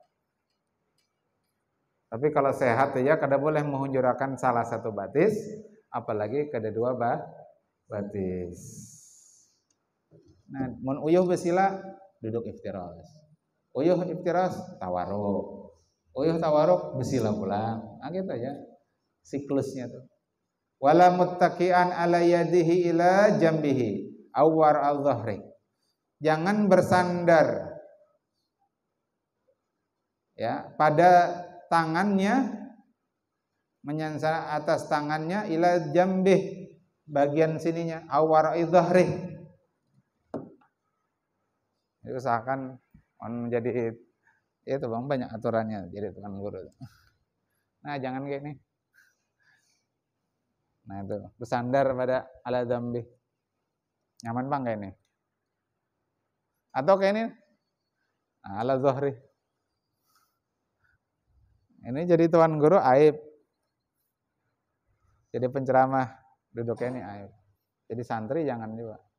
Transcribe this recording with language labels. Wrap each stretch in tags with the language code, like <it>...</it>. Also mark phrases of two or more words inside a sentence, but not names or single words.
<bjn>Tapi kalau sehat ya kada boleh menghunjurakan salah satu batis, apalagi kada dua batis. Nah, mun uyuh besila duduk iftirash. Uyuh iftirash tawaruk. Uyuh tawaruk besila pulang. Nah, gitu ya. Siklusnya tuh.</bjn> <ar>ولا متكئا على يديه إلى جنبيه أو على الظهر.</ar> <bjn>Jangan bersandar ya pada tangannya, menyansar atas tangannya,</bjn> <ar>إلى جنبه,</ar> <bjn>bagian sininya,</bjn> <ar>أو على الظهر.</ar> <bjn>Itu seakan menjadi itu bang, banyak aturannya jadi tukang guru. Nah jangan kayak ini. Nah itu bersandar pada</bjn> <ar>على جنبه,</ar> <bjn>nyaman bang kayak ini. Atau kayak ini, nah,</bjn> <ar>على ظهري.</ar> <bjn>Ini jadi tuan guru aib. Jadi penceramah duduknya ini aib. Jadi santri jangan juga.</bjn>